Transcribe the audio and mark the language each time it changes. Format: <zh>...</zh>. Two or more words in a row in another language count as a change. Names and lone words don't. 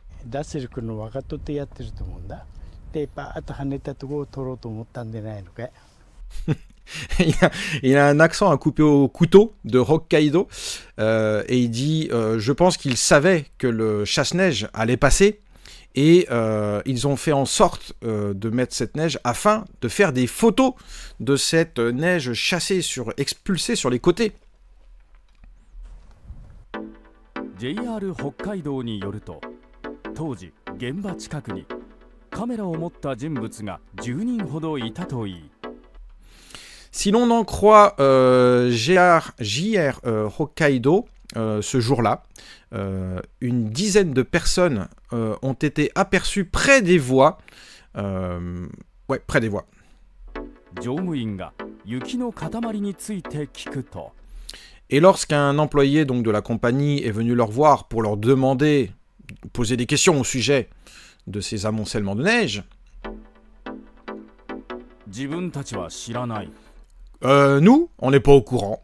<fr>Il a un accent à couper au couteau de Hokkaido et il dit je pense qu'il savait que le chasse-neige allait passer et ils ont fait en sorte de mettre cette neige afin de faire des photos de cette neige chassée, expulsée sur les côtés.</fr> <ja>JR 北海道によると、当時現場近くにカメラを持った人物が10人ほどいたといい。</ja> <fr>Si l'on en croit JR Hokkaido, ce jour-là, une dizaine de personnes ont été aperçues près des voies. Ouais, près des voies. Et lorsqu'un employé donc, de la compagnie est venu leur voir pour leur demander, poser des questions au sujet de ces amoncellements de neige, nous, on n'est pas au courant.</fr>